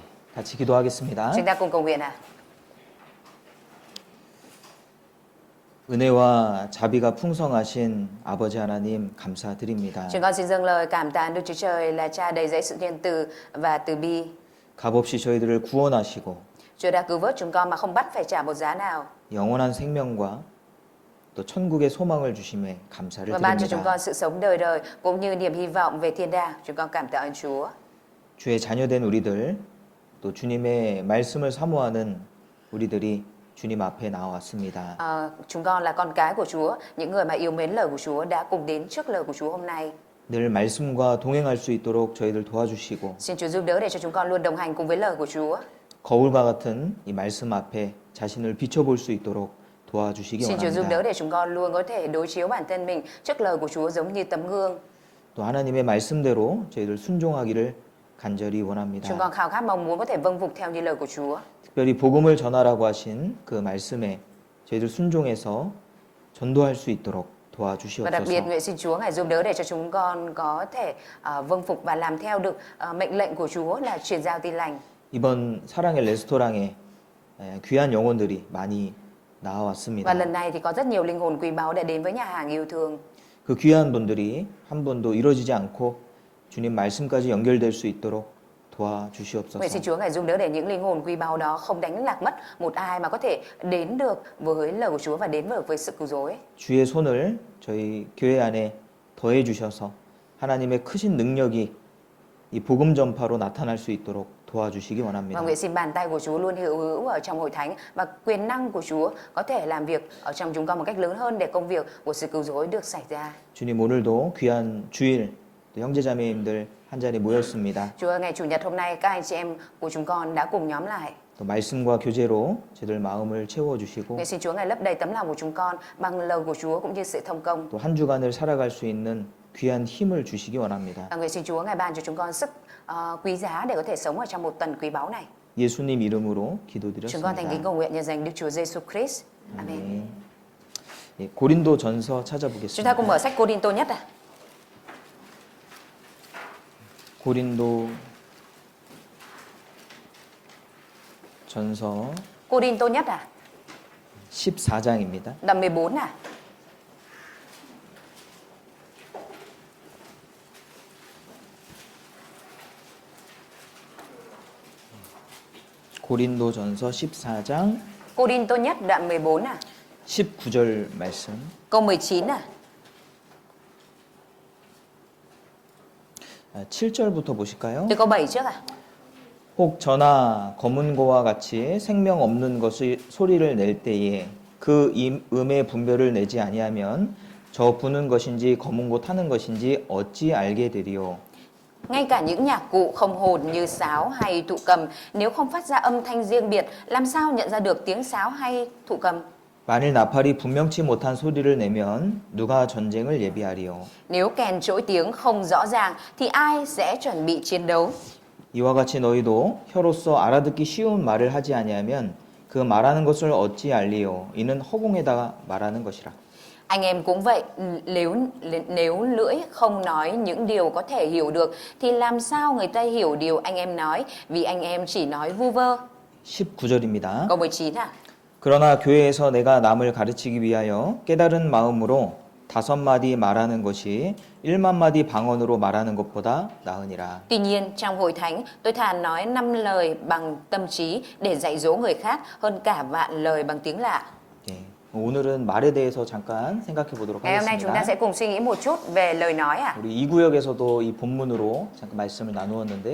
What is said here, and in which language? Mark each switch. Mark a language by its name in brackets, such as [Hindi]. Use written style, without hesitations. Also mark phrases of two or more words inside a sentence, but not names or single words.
[Korean] 같이 기도하겠습니다. [Vietnamese] Chúng ta cùng cầu nguyện ạ. [Korean] 은혜와 자비가 풍성하신 아버지 하나님 감사드립니다. [Vietnamese] Chúng con xin dâng lời cảm tạ Đức Chúa Trời là Cha đầy dẫy sự nhân từ và từ bi. [Korean] 값없이 저희들을 구원하시고 [Vietnamese] Chúa đã cứu vớt chúng con mà không bắt phải trả một giá nào. [Korean] 영원한 생명과 또 천국의 소망을 주심에 감사를 [Vietnamese] Và ban cho chúng [Korean] 드립니다. [Vietnamese] con sự sống đời đời cũng như niềm hy vọng về thiên đàng. Chúng con cảm tạ ơn Chúa. [Korean] 주의 자녀된 우리들 또 주님의 말씀을 사모하는 우리들이 주님 앞에 나왔습니다. [Vietnamese] Chúng con là con cái của Chúa, những người mà yêu mến lời của Chúa đã cùng đến trước lời của Chúa hôm nay. [Korean] 늘 말씀과 동행할 수 있도록 저희들 도와주시고 [Vietnamese] Xin Chúa giúp đỡ để cho chúng con luôn đồng hành cùng với lời của Chúa. [Korean] 거울과 같은 이 말씀 앞에 자신을 비춰볼 수 있도록 도와주시기 [Vietnamese] Xin Chúa giúp đỡ [Korean] 원합니다. [Vietnamese] để chúng con luôn có thể đối chiếu bản thân mình trước lời của Chúa giống như tấm gương. [Korean] 또 하나님의 말씀대로 저희들 순종하기를 간절히 [Vietnamese] Chúng [Korean] 원합니다. [Vietnamese] con khao khát mong muốn có thể vâng phục theo như lời của Chúa. [Korean] 특별히 복음을 전하라고 하신 그 말씀에 저희들 순종해서 전도할 수 있도록 [Vietnamese] Và đặc biệt [Korean] 도와주시옵소서. [Vietnamese] nguyện xin Chúa Ngài giúp đỡ để cho chúng con có thể vâng phục và làm theo được mệnh lệnh của Chúa là truyền giao tin lành. [Korean] 이번 사랑의 레스토랑에 귀한 영혼들이 많이 [Vietnamese] Và [Korean] 나왔습니다. [Vietnamese] lần này thì có rất nhiều linh hồn quý báu đã đến với nhà hàng yêu thương. [Korean] 그 귀한 분들이 한 번도 이루어지지 않고 주님 말씀까지 연결될 수 있도록 [Vietnamese] Nguyện [Korean] 도와주시옵소서. [Vietnamese] xin Chúa Ngài giúp đỡ để những linh hồn quý báu đó không đánh lạc mất một ai mà có thể đến được với lời của Chúa và đến được với sự cứu rỗi. [Korean] 주의 손을 저희 교회 안에 더해 주셔서 하나님의 크신 능력이 이 복음 전파로 나타날 수 있도록 도와주시기 [Vietnamese] Và [Korean] 원합니다. [Vietnamese] nguyện xin bàn tay của Chúa luôn hiện hữu ở trong hội thánh và quyền năng của Chúa có thể làm việc ở trong chúng con một cách lớn hơn để công việc của sự cứu rỗi được xảy ra. [Korean] 주님 오늘도 귀한 주일 또 형제자매님들 한 자리에 모였습니다. [Vietnamese] Chúa ngày Chủ nhật hôm nay các anh chị em của chúng con đã cùng nhóm lại. [Korean] 또 말씀과 교제로 저들 마음을 채워주시고 [Vietnamese] Nguyện xin Chúa Ngài lấp đầy tấm lòng của chúng con bằng lời của Chúa cũng như sự thông công. [Korean] 또 한 주간을 살아갈 수 있는 귀한 힘을 주시기 원합니다. [Vietnamese] Và nguyện xin Chúa Ngài ban cho chúng con sức quý giá để có thể sống ở trong một tuần quý báu này. [Korean] 예수님 이름으로 [Vietnamese] Chúng con thành kính [Korean] 기도드렸습니다. [Vietnamese] cầu nguyện nhân danh Đức Chúa Giêsu Christ. Amen. [Korean] 예, 고린도 전서 [Vietnamese] Chúng ta cùng [Korean] 찾아보겠습니다. [Vietnamese] mở sách Cô-rinh-tô nhất ạ. [Korean] 고린도 전서 [Vietnamese] Cô-rinh-tô nhất ạ. [Korean] 14장입니다. [Vietnamese] Đoạn 14 ạ. [Korean] 고린도 전서 14장 [Vietnamese] Cô-rinh-tô nhất đoạn 14 ạ. [Korean] 19절 말씀. [Vietnamese] Câu 19 ạ. [Korean] 7절부터 보실까요? [Vietnamese] Từ câu 7 trước ạ. [Korean] 혹 저나 검은 고와 같이 생명 없는 것의 소리를 낼 때에 그 음의 분별을 내지 아니하면 저 부는 것인지 검은 고 타는 것인지 어찌 알게 되리요. [Vietnamese] Ngay cả những nhạc cụ không hồn như sáo hay thụ cầm, nếu không phát ra âm thanh riêng biệt, làm sao nhận ra được tiếng sáo hay thụ cầm? [Korean] 만일 나팔이 분명치 못한 소리를 내면 누가 전쟁을 예비하리요. [Vietnamese] Nếu kèn trỗi tiếng không rõ ràng, thì ai sẽ chuẩn bị chiến đấu? [Korean] 이와 같이 너희도 혀로서 알아듣기 쉬운 말을 하지 아니하면 그 말하는 것을 어찌 알리요. 이는 허공에다가 말하는 것이라. [Vietnamese] Anh em cũng vậy, nếu lưỡi không nói những điều có thể hiểu được, thì làm sao người ta hiểu điều anh em nói, vì anh em chỉ nói vu vơ. [Korean] 19절입니다. [Vietnamese] Câu 19 ạ. [Korean] 그러나 교회에서 내가 남을 가르치기 위하여 깨달은 마음으로 5마디 말하는 것이 1만 마디 방언으로 말하는 것보다 나으니라. [Vietnamese] Tuy nhiên, trong hội thánh, tôi thà nói 5 lời bằng tâm trí để dạy dỗ người khác hơn cả vạn lời bằng tiếng lạ. [Korean] 예, 오늘은 말에 대해서 잠깐 생각해 보도록 [Vietnamese] Ngày hôm nay chúng ta sẽ [Korean] 하겠습니다. [Vietnamese] cùng suy nghĩ một chút về lời nói ạ. [Korean] 우리 이 구역에서도 이 본문으로 잠깐 말씀을 나누었는데요.